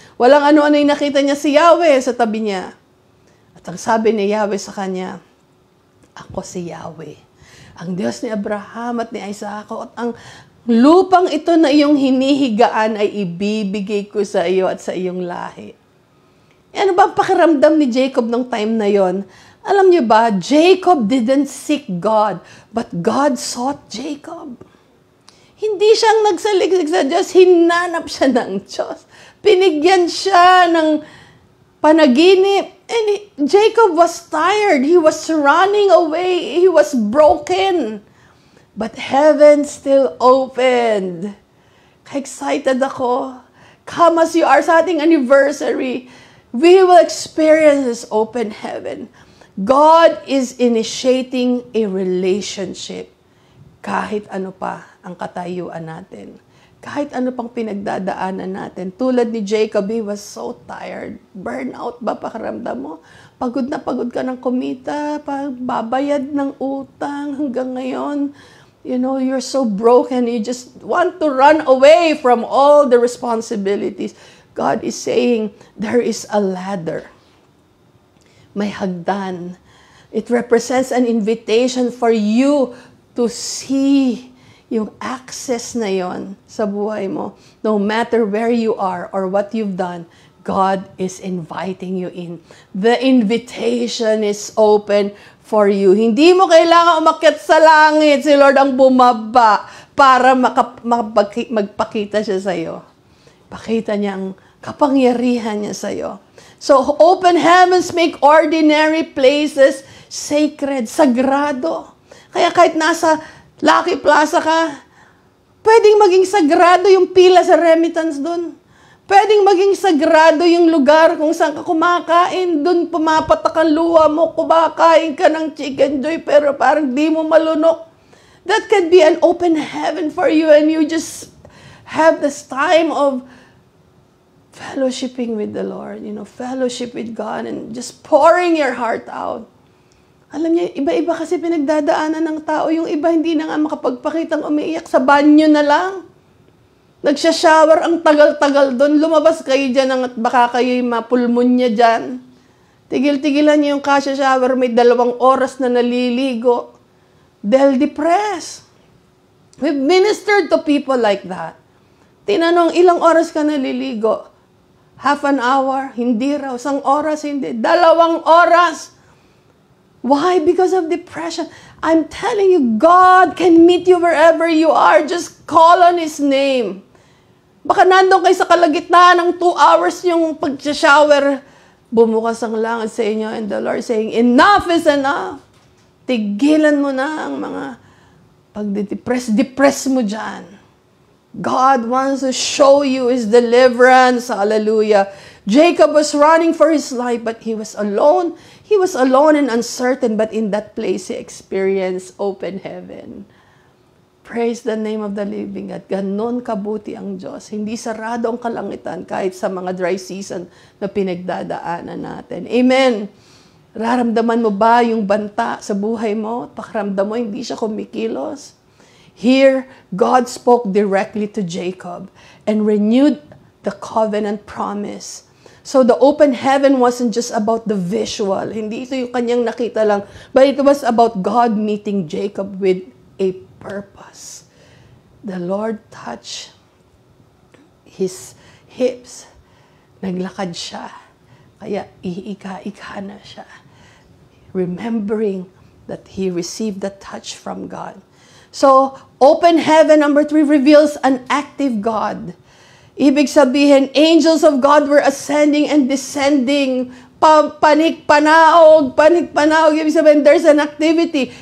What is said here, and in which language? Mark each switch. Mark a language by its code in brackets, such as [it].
[tl] Walang ano-ano yung nakita niya si Yahweh sa tabi niya. At ang sabi ni Yahweh sa kanya, ako si Yahweh, ang Diyos ni Abraham at ni Isaac, at ang lupang ito na iyong hinihigaan ay ibibigay ko sa iyo at sa iyong lahi. Ano ba ang pakiramdam ni Jacob nung time na yon? Alam niyo ba, [en] Jacob didn't seek God, but God sought Jacob. [tl] Hindi siyang nagsaliksik sa Diyos, hinanap siya ng Diyos. Pinigyan siya ng panaginip. [en] And Jacob was tired. He was running away. He was broken. But heaven still opened. [tl] Excited ako. [en] Come as you are [tl] sa ating anniversary. [en] We will experience this open heaven. God is initiating a relationship [tl] kahit ano pa ang katayuan natin. Kahit ano pang pinagdadaanan natin. Tulad ni [en] Jacob, he was so tired. [tl] Burnout ba pakiramdam mo? Pagod na pagod ka ng kumita, babayad ng utang hanggang ngayon. [en] You know, you're so broken. You just want to run away from all the responsibilities. God is saying, there is a ladder. [tl] May hagdan. [en] It represents an invitation for you to see [tl] yung access na yon sa buhay mo. [en] No matter where you are or what you've done, God is inviting you in. The invitation is open for you. [tl] Hindi mo kailangan umakyat sa langit. Si Lord ang bumaba para magpakita siya sa iyo. Pakita niya ang kapangyarihan niya sa iyo. [en] So, open heavens make ordinary places sacred, sagrado. [tl] Kaya kahit nasa Lucky Plaza ka, pwedeng maging sagrado yung pila sa remittance doon. Pwedeng maging sagrado yung lugar kung saan ka kumakain. Doon pumapatak ang luha mo, kumakain ka ng chicken joy, pero parang di mo malunok. [en] That could be an open heaven for you, and you just have this time of fellowshipping with the Lord, fellowship with God, and just pouring your heart out. [tl] Alam niyo, iba-iba kasi pinagdadaanan ng tao. Yung iba hindi na nga makapagpakitang umiiyak, sa banyo na lang. Nagsha-shower ang tagal-tagal doon. Lumabas kayo dyan at baka kayo'y mapulmonya dyan. Tigil-tigilan niyo yung kasya-shower, may 2 oras na naliligo. Dahil depressed. [en] We've ministered to people like that. [tl] Tinanong, ilang oras ka naliligo? [en] Half an hour? [tl] Hindi raw. 1 oras? Hindi. 2 oras. [en] Why? Because of depression. I'm telling you, God can meet you wherever you are. Just call on His name. [tl] Baka nandun kayo sa kalagitnaan ng 2 hours yung pag-shower. Bumukas ang langit sa inyo [en] and the Lord saying, enough is enough. [tl] Tigilan mo na ang mga pag-depress mo dyan. [en] God wants to show you His deliverance. Hallelujah. Jacob was running for his life, but he was alone. He was alone and uncertain, but in that place, he experienced open heaven. Praise the name of the living God. [tl] Ganon kabuti ang Diyos. Hindi sarado ang kalangitan kahit sa mga dry season na pinagdadaanan natin. Amen. Raramdaman mo ba yung banta sa buhay mo? Pakiramdam mo, hindi siya kumikilos? [en] Here, God spoke directly to Jacob and renewed the covenant promise. So the open heaven wasn't just about the visual. [tl] Hindi ito yung kanyang nakita lang. [en] But it was about God meeting Jacob with a purpose. The Lord touched his hips. [tl] Naglakad siya. Kaya iika-ika na siya. Remembering [en] that he received the touch from God. So, open heaven, number 3, reveals an active God. [tl] Ibig sabihin, [en] angels of God were ascending and descending. [tl] Panik-panaog. Ibig sabihin, [en] there's an activity.